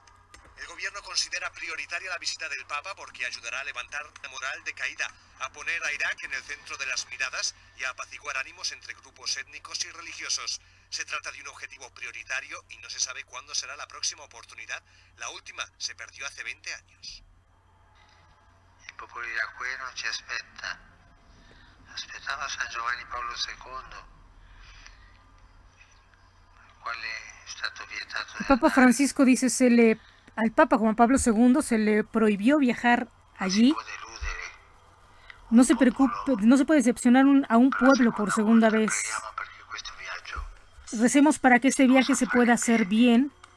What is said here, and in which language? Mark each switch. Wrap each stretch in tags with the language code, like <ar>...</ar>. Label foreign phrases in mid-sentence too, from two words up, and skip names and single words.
<es>El gobierno considera prioritaria la visita del Papa porque ayudará a levantar la moral decaída, a poner a Irak en el centro de las miradas y a apaciguar ánimos entre grupos étnicos y religiosos. Se trata de un objetivo prioritario y no se sabe cuándo será la próxima oportunidad. La última se perdió hace 20 años.</es> <it>Il popolo iracheno ci aspetta. Aspettava San Giovanni Paolo II, al quale è stato vietato.</it> <es>El Papa Francisco dice al Papa Juan Pablo II se le prohibió viajar allí. No se preocupe, no se puede decepcionar a un pueblo por segunda vez. Recemos para que este viaje se pueda hacer bien.</es>